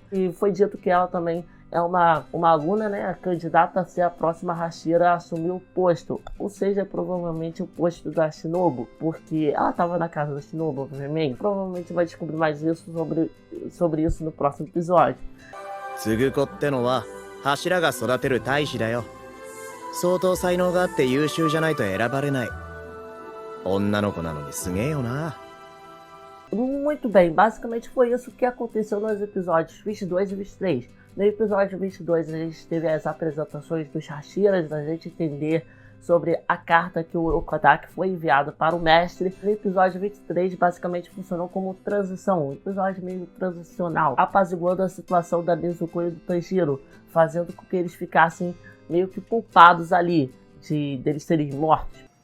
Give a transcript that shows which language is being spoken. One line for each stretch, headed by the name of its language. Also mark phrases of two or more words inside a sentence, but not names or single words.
Portuguese: E foi dito que ela também é uma aluna, né, a candidata a ser a próxima Hashira a assumir o posto. Ou seja, provavelmente o posto da Shinobu, porque ela estava na casa da Shinobu, obviamente. Provavelmente vai descobrir mais isso sobre isso no próximo episódio.
Japanese: Tsuguko ってのは柱が育てる大使だよ。相当才能があって優秀じゃないと選ばれない。女の子なのにすげえよな。
Portuguese: Muito bem, basicamente foi isso que aconteceu nos episódios 22 e 23. No episódio 22 a gente teve as apresentações dos Hashiras, a gente entender sobre a carta que o Okadaki foi enviado para o mestre. No episódio 23 basicamente funcionou como transição, um episódio meio transicional, apaziguando a situação da Nezuko e do Tanjiro, fazendo com que eles ficassem meio que culpados ali, deles serem mortos.